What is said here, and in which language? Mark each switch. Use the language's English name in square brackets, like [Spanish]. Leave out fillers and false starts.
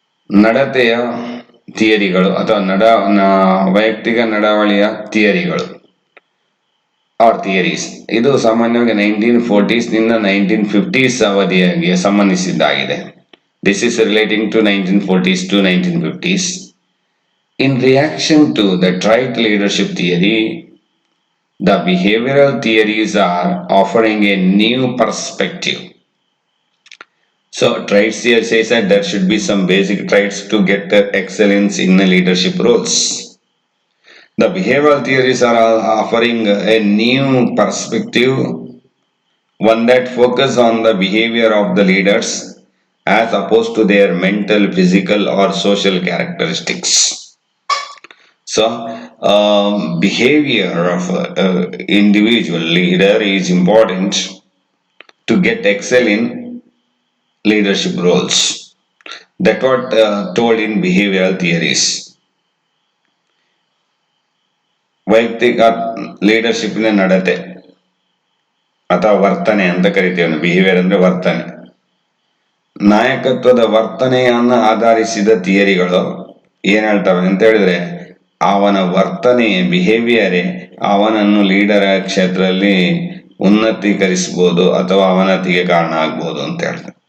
[Kannada] ನಡತೆಯ ಥಿಯರಿಗಳು ಅಥವಾ ವೈಯಕ್ತಿಕ ನಡವಳಿಯ ಥಿಯರಿಗಳು R theories. ಇದು ಸಾಮಾನ್ಯವಾಗಿ 1940s ನಿಂದ 1950s ಅವಧಿಗೆ ಸಂಬಂಧಿಸಿದ್ದಾಗಿದೆ. [English] This is relating to 1940s to 1950s. In reaction to the Trite leadership theory, the behavioral theories are offering a new perspective. So, Trite theory says that there should be some basic traits to get excellence in leadership roles. The behavioral theories are offering a new perspective, one that focuses on the behavior of the leaders as opposed to their mental, physical, or social characteristics. So, behavior of individual leader is important to get excel in leadership roles. That's what told in behavioral theories. [Kannada] ವೈಯಕ್ತಿಕ ಲೀಡರ್ಶಿಪ್ನ ನಡತೆ ಅಥವಾ ವರ್ತನೆ ಅಂತ ಕರಿತೀವಿ. Behaviour ಅಂದ್ರೆ ವರ್ತನೆ. ನಾಯಕತ್ವದ ವರ್ತನೆಯನ್ನು ಆಧರಿಸಿದ ಥಿಯರಿಗಳು ಏನ್ ಹೇಳ್ತವೆ ಅಂತ ಹೇಳಿದ್ರೆ, ಅವನ ವರ್ತನೆ ಬಿಹೇವಿಯರೇ ಅವನನ್ನು ಲೀಡರ್ ಕ್ಷೇತ್ರದಲ್ಲಿ ಉನ್ನತೀಕರಿಸಬಹುದು ಅಥವಾ ಅವನತಿಗೆ ಕಾರಣ ಆಗ್ಬೋದು ಅಂತ ಹೇಳ್ತಾರೆ.